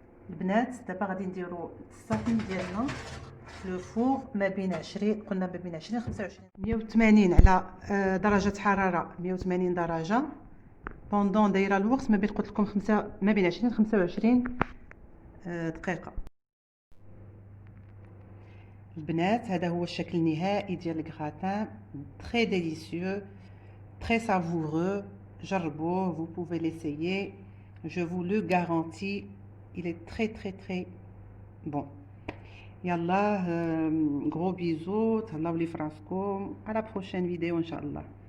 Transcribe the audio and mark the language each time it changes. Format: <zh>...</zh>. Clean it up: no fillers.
<ar>البنات دابا غادي نديرو الصافين ديالنا في لو فور ما بين 20 قلنا ما بين 20 25 180 على درجه حراره 180 درجه بوندون دايره الوقت ما بين قلت لكم ما بين 20 ل 25 دقيقه. البنات هذا هو الشكل النهائي ديال الكراتان. تري ديليسيو تري سافورeux.</ar> <fr>جربوه، vous pouvez l'essayer, je vous le garantis, il est très bon.</fr> <ar>يلا</ar> <fr>gros bisous،</fr> <ar>تهلاو لي فراسكم،</ar> <fr>à la prochaine vidéo</fr> <ar>ان شاء الله.</ar>